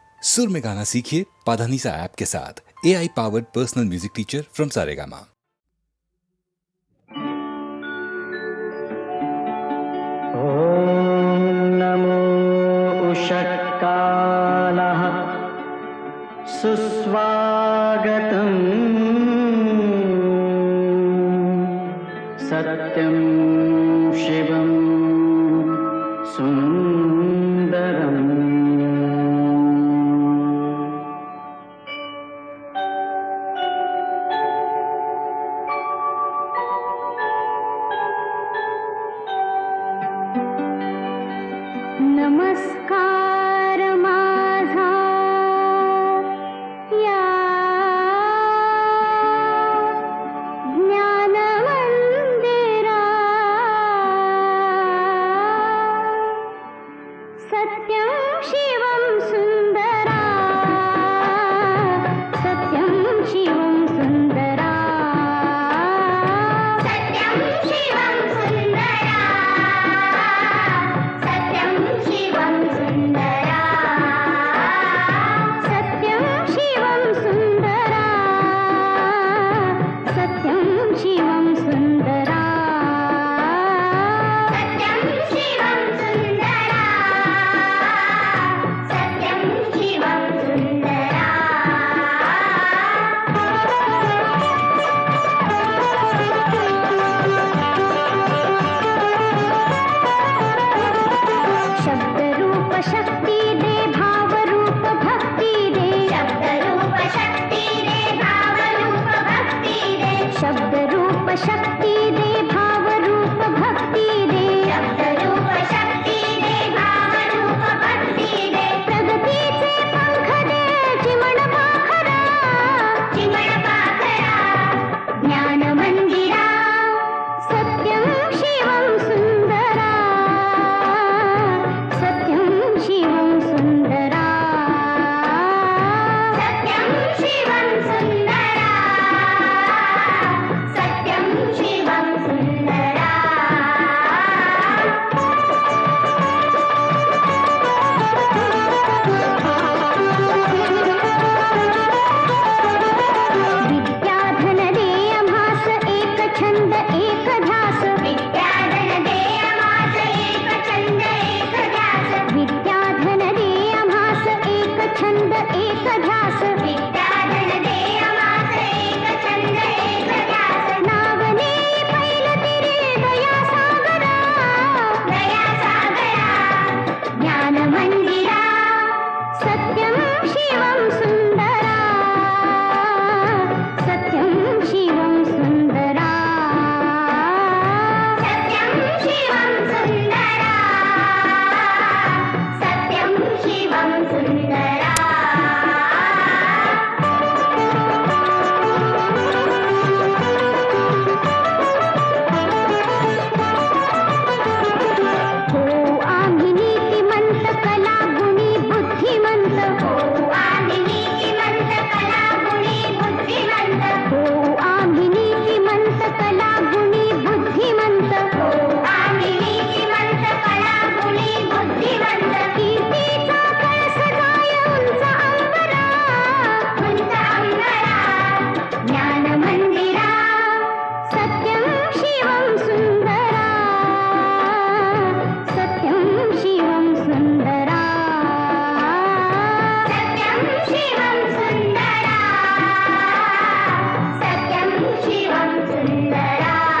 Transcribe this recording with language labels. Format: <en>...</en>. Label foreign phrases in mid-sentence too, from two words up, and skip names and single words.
<hi>सुर में गाना सीखिए पाधानीसा ऐप के साथ।</hi> <en>AI powered personal music teacher from Saregama.</en> <sa>ॐ नमो उषत्कालः सुस्वागतम् सत्यं शिवं सुन्दरम्</sa> <mr>नमस्कार माझा या ज्ञान मंदिरा सत्यं शिवं सुंदरा सत्यं शिवं सुंदरा सत्यं शिवं सुंदरा सत्यं शिवं सुंदरा सत्यं शिवं सुंदरा सत्यं शिवं सुंदरा सत्यं शिवं सुंदरा सत्यं शिवं सुंदरा शब्द रूप शक्ती दे भाव रूप भक्ती दे शब्द रूप शक्ती दे भाव रूप भक्ती दे शब्द रूप शक्ती दे भाव रूप भक्ती दे शब्द रूप शक्ती दे भाव रूप भक्ती दे प्रगतीचे पंख दे चिमण पाखरा ज्ञान मंदिरा सत्यं शिवं सुंदरा सत्यं शिवं सुंदरा सत्यं शिवं सुंदरा सत्यं शिवं सुंदरा विद्याधन दे आम्हास एक छंद एक ध्यास विद्याधन दे आम्हास एक छंद एक ध्यास विद्याधन दे आम्हास एक छंद एक ध्यास विद्याधन दे आम्हास एक छंद एक ध्यास नावने पैल तिरे दया सागरा ज्ञान मंदिरा सत्यं शिवं सुंदरा सत्यं शिवं सुंदरा सत्यं शिवं सुंदरा सत्यं शिवं सुंदरा हो आम्ही नीतिमंत कला गुणी बुद्धिमंत हो आम्ही नीतिमंत कला गुणी बुद्धिमंत हो आम्ही नीतिमंत कला गुणी बुद्धिमंत हो आम्ही नीतिमंत कला गुणी बुद्धिमंत कीर्तीचा कळस गाय उंच अंबरा ज्ञान मंदिरा सत्यं शिवं सुंदरा सत्यं शिवं सुंदरा सत्यं शिवं सुंदरा सत्यं शिवं सुंदरा</mr>